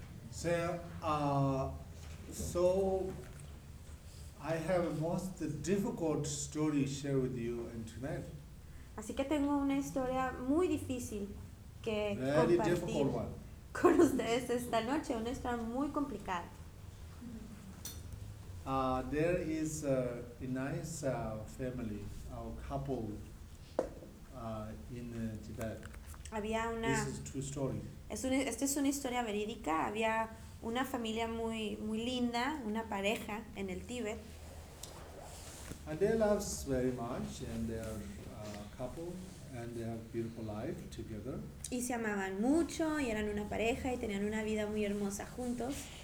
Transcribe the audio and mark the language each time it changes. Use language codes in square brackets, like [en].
[en] So I have a most difficult story to share with you tonight. [es] Así que tengo una historia muy difícil que compartir con ustedes esta noche, una historia muy complicada. [en] There is a nice family, a couple in Tibet. [es] Había una, [en] this is a true story. [es] Esta es una historia verídica. Había una familia muy, muy linda, una pareja en el Tíbet. [en] And they love very much, and they are a couple, and they have beautiful life together. [es] Y se amaban mucho, y eran una pareja, y tenían una vida muy hermosa juntos.